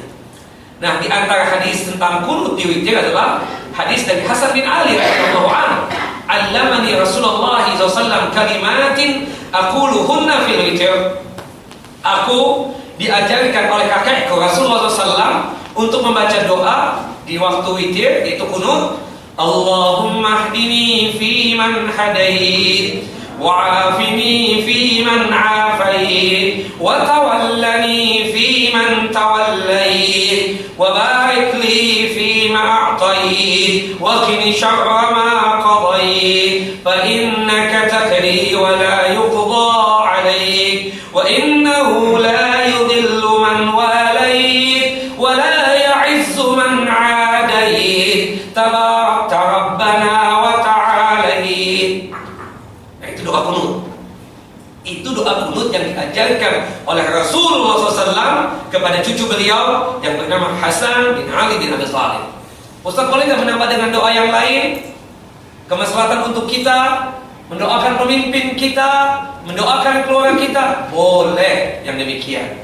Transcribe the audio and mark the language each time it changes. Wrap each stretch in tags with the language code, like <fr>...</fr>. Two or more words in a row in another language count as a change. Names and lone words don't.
<id>Nah, di antara hadis tentang kunut di witir adalah hadis dari Hasan bin Ali</id> <ar>رضي الله عنه. علمني رسول الله ﷺ كلمات أقولهن في الوتر.</ar> <id>Aku diajarkan oleh kakekku Rasulullah SAW untuk membaca doa di waktu witir, yaitu kunut.</id> <ar>اللهم اهدني فيمن هديت، وعافني فيمن عافيت، وتولني فيمن توليت, وبارك لي فيما أعطيت، وقني شر ما قضيت، فإنك تقضي ولا يقضى عليك، وإنه لا يذل من واليت، ولا يعز من عاديت، تباركت ربنا وتعاليت.</ar> <id>Nah, itu doa kunut. Itu doa kunut yang diajarkan oleh Rasulullah SAW kepada cucu beliau yang bernama Hasan bin Ali bin Abi Thalib. Ustaz, boleh nggak menambah dengan doa yang lain? Kemaslahatan untuk kita, mendoakan pemimpin kita, mendoakan keluarga kita, boleh yang demikian.</id>